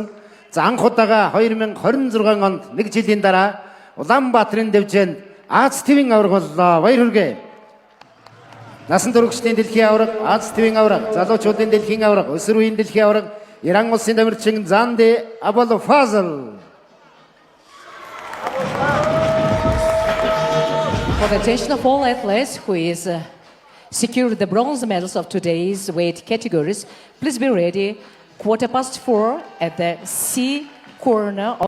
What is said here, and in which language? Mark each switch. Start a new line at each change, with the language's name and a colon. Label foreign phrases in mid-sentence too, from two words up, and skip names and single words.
Mongolian: За анх удаага 2026 онд нэг жилийн дараа Улаанбаатарын дэвжээнд Аз ТV-ийн аварга боллоо. Баяр хүргэе. Насан туршидчдын дэлхийн аварга, Аз ТV-ийн аварга, залуучуудын дэлхийн аварга, өсвөр үеийн дэлхийн аварга, Иран улсын тамирчин Занди Аболфазл.
English: For the attention of all athletes who is secured the bronze medals of today's weight categories, please be ready 4:15 at the C corner of